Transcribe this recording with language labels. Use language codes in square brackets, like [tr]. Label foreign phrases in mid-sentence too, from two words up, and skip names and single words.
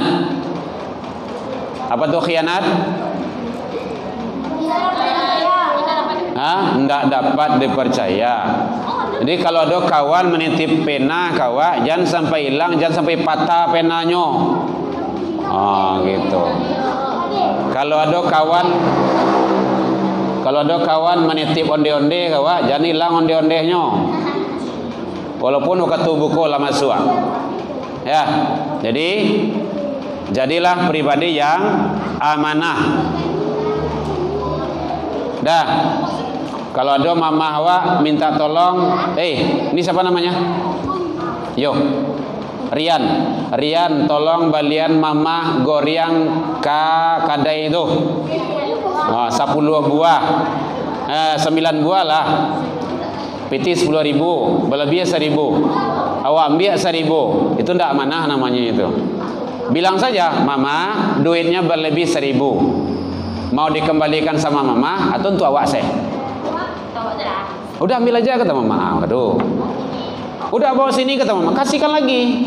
[id] Apa tuh khianat? Tidak dapat dipercaya. Jadi kalau ada kawan menitip pena kawan, jangan sampai hilang, jangan sampai patah penanya. Gitu. Kalau ada kawan menitip onde-onde kawan, jangan hilang onde-ondehnya. Walaupun waktu buku lama suak. Ya. Jadi jadilah pribadi yang amanah. Dah. Kalau ada mama awak minta tolong, ini siapa namanya? Yo. Rian, [min] tolong balian mama goriang kadai itu. [id] 10 buah. 9 buah lah. [min] Piti 10.000, berlebih 1.000. Awak ambil 1.000. [id] Itu tidak amanah namanya itu. Bilang saja, mama duitnya berlebih 1.000. Mau dikembalikan sama mama atau untuk awak saya? Udah ambil aja kata mama. Aduh. Udah bawa sini kata mama, kasihkan lagi.